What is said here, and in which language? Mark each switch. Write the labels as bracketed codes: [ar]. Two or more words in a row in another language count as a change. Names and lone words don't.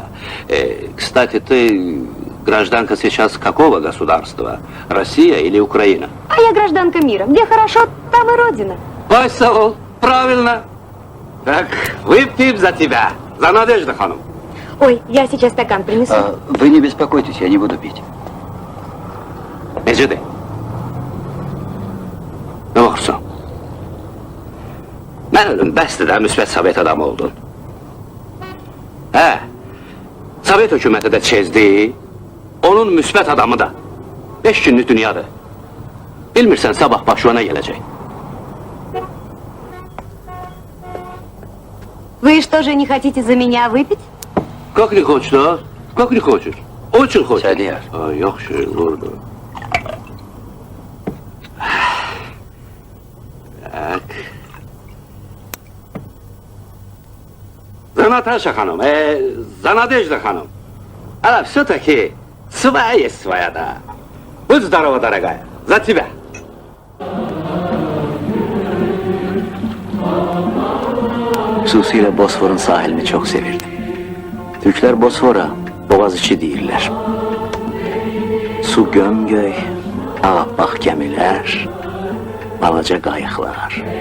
[ru] Кстати, ты гражданка сейчас какого государства? Россия или Украина? А я гражданка мира. Где хорошо, там и родина. Байсал, правильно. Так, выпьем за тебя, за Надежду Ханым. Ой, я сейчас стакан принесу. Вы не беспокойтесь, я не буду пить. [az] Necədir? Nə baxırsan? Mən ölüm, bəsdir də müsbət Sovet adamı oldun. Hə, Sovet hökuməti də çezdi, onun müsbət adamı da. 5 günlük dünyadır. Bilmirsən sabah başına gələcək. [ru] Вы что же не хотите за меня выпить? Как не хочешь, да? Как не хочешь? Очень хочешь. [az] Sədiyar. Yaxşı, vurdu. Tak. [ru] За Наташа Ханым, за Надежда Ханым. Она все-таки своя есть своя, да. Будь здорова, дорогая, за тебя. [az] Xüsusilə Bosforun sahilini çox sevirdim. Türklər Bosfora Boğaziçi deyirlər. Su gömgöy, ağappaq gəmilər, balaca qayıqlar.